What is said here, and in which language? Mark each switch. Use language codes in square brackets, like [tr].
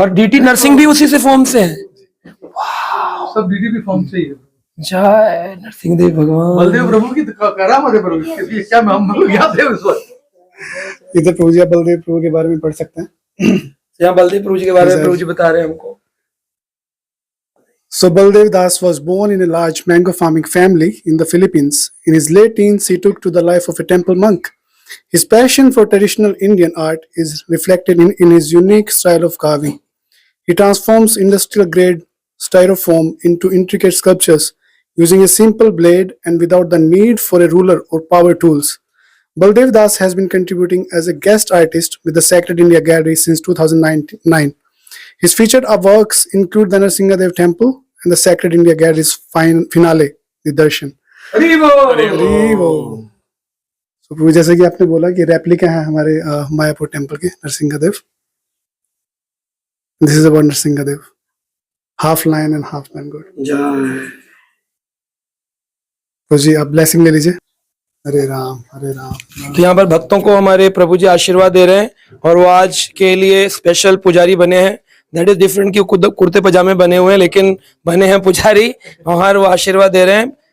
[hi] और डीटी नरसिंह भी उसी से फॉर्म से है। सब डीडीपी फॉर्म से ही है। जय नरसिंह देव भगवान। बलदेव प्रभु की करामत है प्रभु, ये क्या हम लोग याद है उस वक्त। इधर प्रभु जी आप बलदेव प्रभु के बारे में पढ़ सकते हैं। यहाँ बलदेव प्रभु जी के बारे में प्रभु जी बता रहे हैं हमको। [en] So Baldev Das was born in a large mango farming family in the Philippines. In his late teens, he took to the life of a temple monk. His passion for traditional Indian art is reflected in his unique style of carving. He transforms industrial grade styrofoam into intricate sculptures using a simple blade and without the need for a ruler or power tools. Baldev Das has been contributing as a guest artist with the Sacred India Gallery since 2009. His featured works include the Narasimha Dev Temple and the Sacred India Gallery's finale, The Darshan. [hi] So, प्रभु जैसे कि आपने बोला कि replica है हमारे Mayapur temple के Narsingh Dev. [en] This is about Narsingh Dev, half lion and half man god. [hi] तो जी आप ब्लेसिंग ले लीजिए। हरे राम हरे राम। तो यहाँ पर भक्तों को हमारे प्रभु जी आशीर्वाद दे रहे हैं, और वो आज के लिए स्पेशल पुजारी बने हैं। [en] that is different [hi] कि कुर्ते पजामे बने हुए हैं, लेकिन बने हैं पुजारी, और वो आशीर्वाद दे रहे हैं।